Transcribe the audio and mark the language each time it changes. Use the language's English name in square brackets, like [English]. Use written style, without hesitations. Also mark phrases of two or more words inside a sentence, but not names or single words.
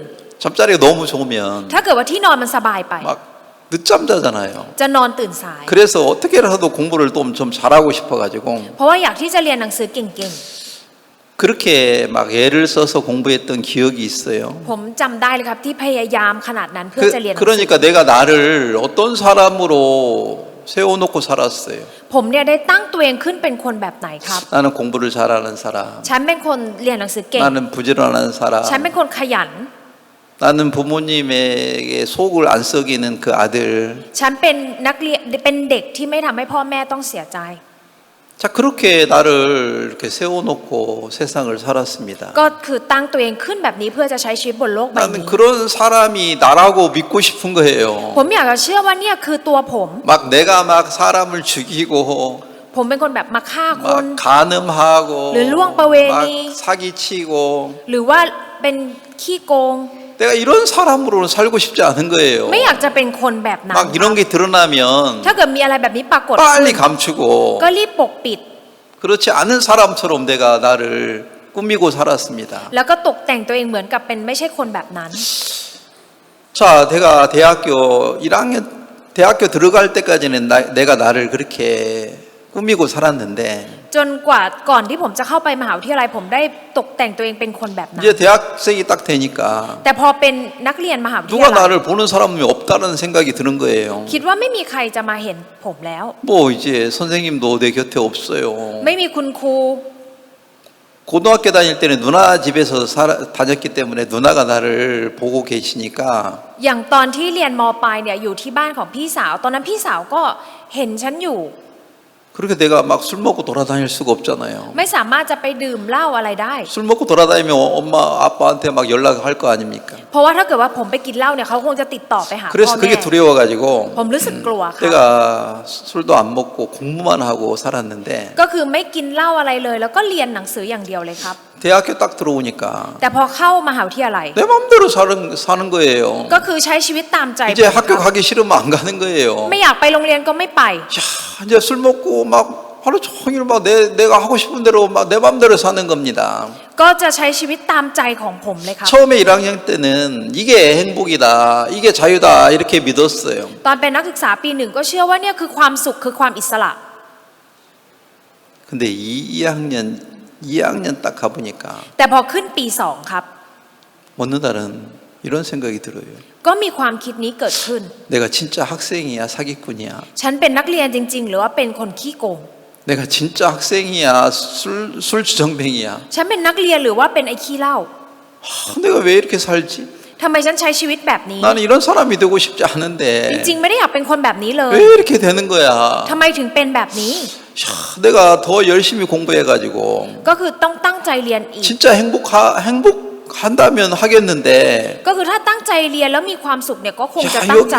[Korean] 잠자리가 너무 좋으면 [Thai] ถ้าเกิดว่าที่นอนมันสบายไป [Korean] 막 늦잠 자잖아요. [Thai] จะนอนตื่นสาย [Korean] 그래서 어떻게라도 공부를 좀 잘하고 싶어가지고 [Thai] เพราะว่าอยากที่จะเรียนหนังสือเก่ง [Korean] 그렇게 막 애를 써서 공부했던 기억이 있어요. [Thai] ๆ ผมจำได้เลยครับที่พยายามขนาดนั้นเพื่อจะเรียนหนังสือ [Korean] 그러니까 내가 나를 어떤 사람으로 세워놓고 살았어요. [Thai] ผมเนี่ยได้ตั้งตัวเองขึ้นเป็นคนแบบไหนครับ [Korean] 나는 공부를 잘하는 사람. [Thai] ฉันเป็นคนเรียนหนังสือเก่ง [Korean] 나는 부지런한 사람. [Thai] ฉันเป็นคนขยัน [Korean] 나는 부모님에게 속을 안 썩이는 그 아들. [Thai] ฉันเป็นนักเรียนเป็นเด็กที่ไม่ทำให้พ่อแม่ต้องเสียใจ [Korean] 자 그렇게 나를 이렇게 세워놓고 세상을 살았습니다. [Thai] ก็คือตั้งตัวเองขึ้นแบบนี้เพื่อจะใช้ชีวิตบนโลกใบ [Korean] 나는 [Thai] นี้ [Korean] 그런 사람이 나라고 믿고 싶은 거예요. [Thai] ผมอยากจะเชื่อว่าเนี่ยคือตัวผม [Korean] 막 내가 막 사람을 죽이고 [Thai] ผมเป็นคนแบบมาฆ่าคน [Korean] 막 간음하고 르루왕 빠웨니. 막 사기치고 [Thai] หรือว่าเป็นขี้โกง [Korean] 내가 이런 사람으로는 살고 싶지 않은 거예요. [Thai] ไม่อยากจะเป็นคนแบบนั้น [Korean] 막 이런 게 드러나면 [Thai] ถ้าเกิดมีอะไรแบบนี้ปรากฏ [Korean] 빨리 감추고 [Thai] ก็รีบปกปิด [Korean] 그렇지 않은 사람처럼 내가 나를 꾸미고 살았습니다. [Thai] แล้วก็ตกแต่งตัวเองเหมือนกับเป็นไม่ใช่คนแบบนั้น [Korean] 자, 내가 대학교 들어갈 때까지는 내가 나를 그렇게 꾸미고 살았는데 [Thai] จนกว่าก่อนที่ผมจะเข้าไปมหาวิทยาลัยผมได้ตกแต่งตัวเองเป็นคนแบบนั้น [Korean] 이제 대학생이 딱 되니까 [Thai] แต่พอเป็นนักเรียนมหาวิท [Korean] 누가 [Thai] ยาลัย [Korean] 나를 보는 사람이 없다는 생각이 드는 거예요. [Thai] คิดว่าไม่มีใครจะมาเห็นผมแล้ว [Korean] 뭐 이제 선생님도 내 곁에 없어요. [Thai] ไม่มีคุณครู [Korean] 고등학교 다닐 때는 누나 집에서 다녔기 때문에 누나가 나를 보고 계시니까 [Thai] อย่างตอนที่เรียนมปลายเนี่ยอยู่ที่บ้านของพี่สาวตอนนั้นพี่สาวก็เห็นฉันอยู่ [Korean] 그렇게 내가 막 술 먹고 돌아다닐 수가 없잖아요. [Thai] ไม่สามารถจะไปดื่มเหล้าอะไรได้ [Korean] 술 먹고 돌아다니면 엄마 아빠한테 막 연락할 거 아닙니까? [Thai] เพราะว่าถ้าเกิดว่าผมไปกินเหล้าเนี่ยเขาคงจะติดต่อไปหาพ่อ [Korean] 그래서 [Thai] แม่ [Korean] 그게 두려워가지고 [Thai] ผมรู้สึกกลัวค่ะ [Korean] 내가 술도 안 먹고 공부만 하고 살았는데 [Thai] ก็คือไม่กินเหล้าอะไรเลย แล้วก็เรียนหนังสืออย่างเดียวเลยครับ [Korean] 대학교 딱 들어오니까 [Thai] แต่พอเข้ามหาวิทยาลัย [Korean] 내 마음대로 사는 거예요. [Thai] ก็คือใช้ชีวิตตามใจ [Korean] 이제 [Thai] ผม [Korean] 학교 [Thai] ครับ [Korean] 가기 싫으면 안 가는 거예요. [Thai] ไม่อยากไปโรงเรียนก็ไม่ไป [Korean] 야, 이제 술 먹고 막 하루 종일 막 내가 하고 싶은 대로 막 내 마음대로 사는 겁니다. [Thai] ก็จะใช้ชีวิตตามใจของผมเลยครับ [Korean] 처음에 1학년 때는 이게 행복이다, 이게 자유다 이렇게 믿었어요. [Thai] ตอนเป็นนักศึกษาปีหนึ่งก็เชื่อว่าเนี่ยคือความสุขคือความอิสระ [Korean] 근데 2학년 딱 가보니까 [Thai] แต่พอขึ้นปีสองครับ [Korean] 묻는다는 이런 생각이 들어요. [Thai] ก็มีความคิดนี้เกิดขึ้น [Korean] 내가 진짜 학생이야, 사기꾼이야. [Thai] ฉันเป็นนักเรียนจริง ๆ หรือว่าเป็นคนขี้โกง [Korean] 내가 진짜 학생이야, 술주정뱅이야. [Thai] ฉันเป็นนักเรียนหรือว่าเป็นไอ้ขี้เหล้า [Korean] 내가 왜 이렇게 살지? [Thai] ทำไมฉันใช้ชีวิตแบบนี้ [Korean] 나는 이런 사람이 되고 싶지 [Thai] จ [Korean] 않은데 [Thai] ริงๆไม่ได้อยากเป็นคนแบบนี้เลย [Korean] 왜 이렇게 되는 거야? [Thai] ทำไมถึงเป็นแบบนี้ [Korean] 내가 더 열심히 공부해가지고 [Thai] ก็คือต้องตั้งใจเรียนอีก [Korean] 진짜 행복한다면 하겠는데 [Thai] ก็คือถ้าตั้งใจเรียนแล้วมีความสุขเนี่ยก็คงจะตั้งใจ